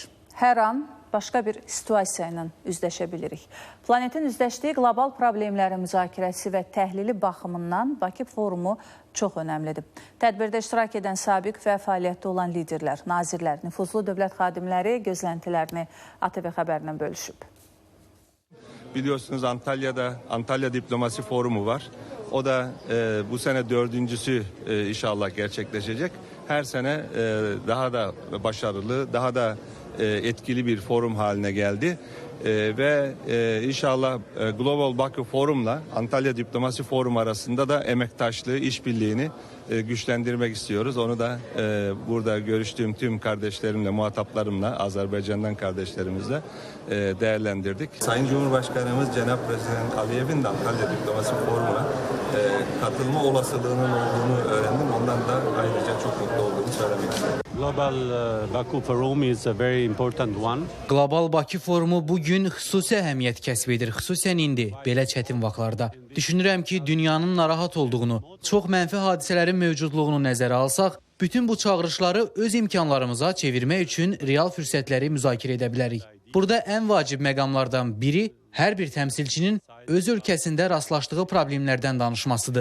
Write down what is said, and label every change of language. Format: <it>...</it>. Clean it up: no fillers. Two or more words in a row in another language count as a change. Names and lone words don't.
<az>Hər an başqa bir situasiya ilə üzləşə bilirik. Planetin üzləşdiyi qlobal problemlərin müzakirəsi və təhlili baxımından Bakı forumu çox önəmlidir. Tədbirdə iştirak edən sabiq və fəaliyyətdə olan liderlər, nazirlər, nüfuzlu dövlət xadimləri gözləntilərini ATV xəbərlə bölüşüb.</az> <tr>Biliyorsunuz Antalya Diplomasi Forumu var. O da bu sene dördüncüsü inşallah gerçekleşecek. Her sene daha da başarılı, daha da etkili bir forum haline geldi. Ve inşallah Global Bakü Forum'la Antalya Diplomasi Forum arasında da emektaşlığı, işbirliğini güçlendirmek istiyoruz. Onu da burada görüştüğüm tüm kardeşlerimle, muhataplarımla, Azerbaycan'dan kardeşlerimizle değerlendirdik. Sayın Cumhurbaşkanımız</tr> <az>Cenab Prezident</az> <tr>Aliyev'in de Antalya Diplomasi Forumu'na katılma olasılığının olduğunu öğrendim. Ondan da ayrıca çok mutlu olduğumu söylemek istedim.</tr> <en>Global Baku Forum is a very important one.</en> <az>Global Bakı Forumu bugün xüsusi əhəmiyyət kəsb edir, xüsusən indi, belə çətin vaxtlarda. Düşünürəm ki, dünyanın narahat olduğunu, çox mənfi hadisələrin mövcudluğunu nəzərə alsaq, bütün bu çağırışları öz imkanlarımıza çevirmək üçün real fürsətləri müzakirə edə bilərik. Burada ən vacib məqamlardan biri hər bir təmsilçinin öz ölkəsində rastlaşdığı problemlərdən danışmasıdır.</az>